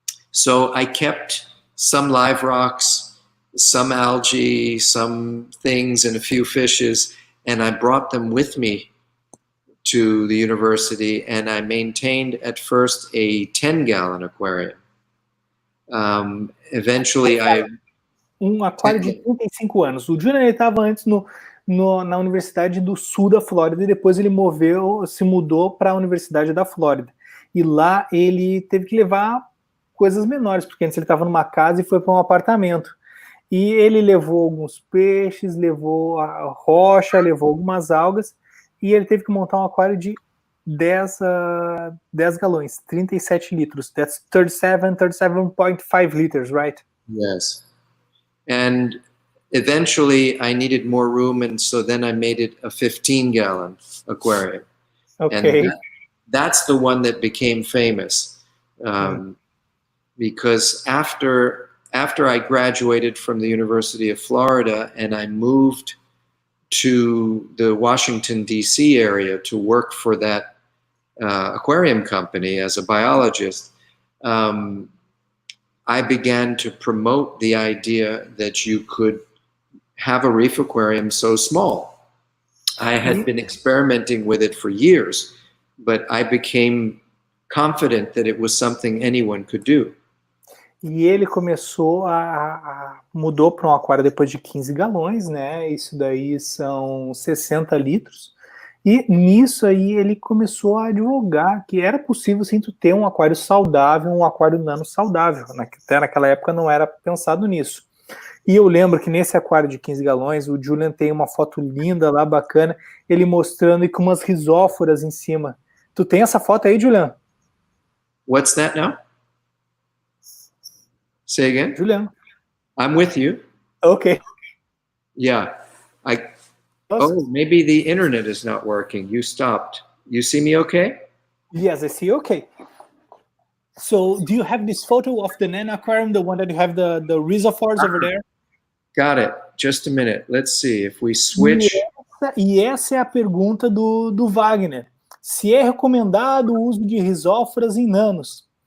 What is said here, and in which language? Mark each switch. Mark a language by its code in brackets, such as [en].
[en] So I kept some live rocks, some algae, some things, and a few fishes, and I brought them with me to the university, and I maintained at first a 10-gallon aquarium. Eventually, [pt] aquário de 35 anos. O Julian estava antes na Universidade do Sul da Flórida e depois ele se mudou para a Universidade da Flórida. E lá ele teve que levar coisas menores, porque antes ele estava numa casa e foi para um apartamento. E ele levou alguns peixes, levou a rocha, levou algumas algas, e ele teve que montar um aquário de 10 galões, 37 litros. [en] That's 37.5 liters, right? Yes. And eventually I needed more room, and so then I made it a 15-gallon aquarium. Okay. And that's the one that became famous. Because after I graduated from the University of Florida and I moved to the Washington, D.C. area to work for that aquarium company as a biologist, I began to promote the idea that you could have a reef aquarium so small. I had been experimenting with it for years, but I became confident that it was something anyone could do. [pt] E ele começou mudou para um aquário depois de 15 galões, né? Isso daí são 60 litros. E nisso aí ele começou a advogar que era possível sim tu ter um aquário saudável, um aquário nano saudável. Até naquela época não era pensado nisso. E eu lembro que nesse aquário de 15 galões, o Julian tem uma foto linda lá, bacana, ele mostrando e com umas risóforas em cima. Tu tem essa foto aí, Julian? [en] What's that now? Say again? Julian. I'm with you. Okay. Yeah. Oh, maybe the internet is not working. You stopped. You see me okay? Yes, I see you okay. So, do you have this photo of the nano aquarium, the one that you have the reservoirs over there? Got it. Just a minute. Let's see if we switch. [pt] E essa é a pergunta do Wagner. Se é recomendado o uso de risóforas em nanos?